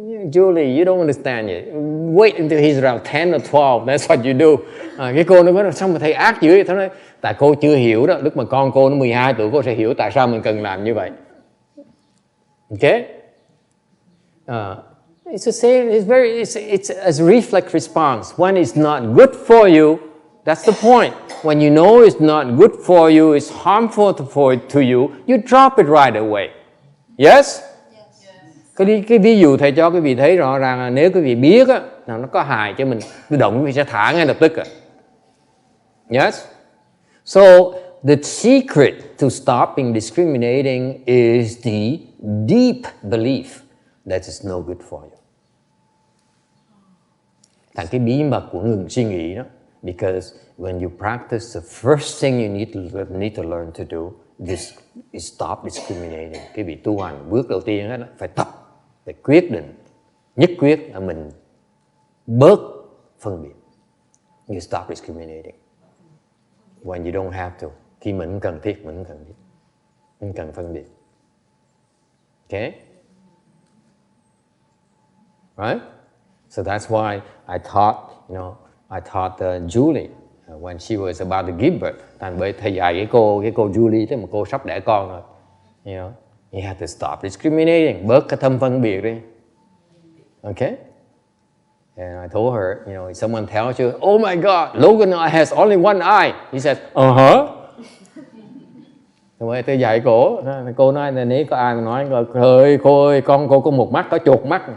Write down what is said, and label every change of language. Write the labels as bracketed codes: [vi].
[en] Julie, you don't understand yet. Wait until he's around 10 or 12. That's what you do. [vi] Cái cô nó nói, sao mà thầy ác dữ vậy? Thầy nói, tại cô chưa hiểu đó. Lúc mà con cô nó 12 tuổi, cô sẽ hiểu tại sao mình cần làm như vậy. [en] Okay? It's the same. It's a reflex response. When it's not good for you, that's the point. When you know it's not good for you, it's harmful to you, you drop it right away. Yes? [vi] Cái ví dụ thầy cho quý vị thấy rõ ràng là nếu quý vị biết á, là nó có hại cho mình, tự động quý vị sẽ thả ngay lập tức. [en] Yes? So, the secret to stopping discriminating is the deep belief that it's no good for you. [vi] Thành cái bí mật của ngừng suy nghĩ đó. [en] Because when you practice, the first thing you need to learn to do is stop discriminating. [vi] Cái việc tu hành bước đầu tiên đó, phải tập, phải quyết định, nhất quyết là mình bớt phân biệt. [en] You stop discriminating when you don't have to. [vi] Khi mình cần thiết, mình cần phân biệt. [en] Okay? Right? So that's why I taught Julie when she was about to give birth. [vi] Thành bởi thầy dạy cái cô Julie thế mà cô sắp đẻ con rồi. [en] You have to stop discriminating. [vi] Bớt cái thâm phân biệt đi. [en] Okay? And I told her, if someone tells you, oh my God, Logan has only one eye. He says, [vi] Rồi tôi dạy cô nói là nếu có ai mà nói, trời cô ơi, con cô có một mắt, có chuột mắt.